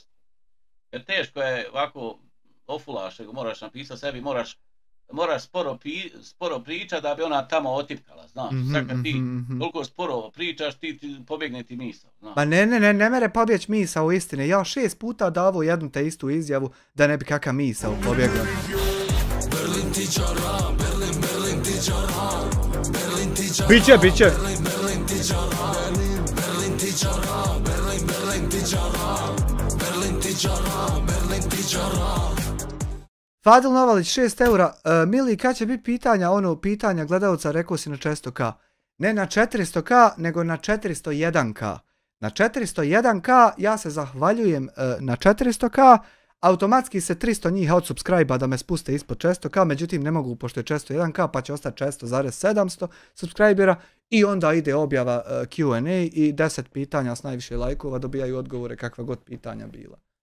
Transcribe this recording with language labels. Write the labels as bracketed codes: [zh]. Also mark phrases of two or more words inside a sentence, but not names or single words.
[bs] Jer teško je ovako ofulaš, moraš napisati sebi, moraš sporo pričati da bi ona tamo otipkala, znaš. Sad kad ti toliko sporo pričaš, ti pobjegne ti misao, znaš. Pa ne mere pobjeć misao u istine. Ja 6 puta davao jednu te istu izjavu da ne bi kakav misao pobjegla. Berlin ti čara, Berlin ti čara, Berlin ti čara. Biće. Berlin ti čara, Berlin ti čara, Berlin ti čara, Berlin ti čara, Berlin ti čara. Fadil Novalić, 6 eura. Mili, kad će biti pitanja gledalca, rekao si na 400k. Ne na 400k, nego na 401k. Na 401k ja se zahvaljujem na 400k, automatski se 300 njih odsubscribe-a da me spuste ispod 400k, međutim ne mogu pošto je 401k pa će ostati 400,700 subscribera i onda ide objava Q&A i 10 pitanja s najviše lajkova dobijaju odgovore kakva god pitanja bila.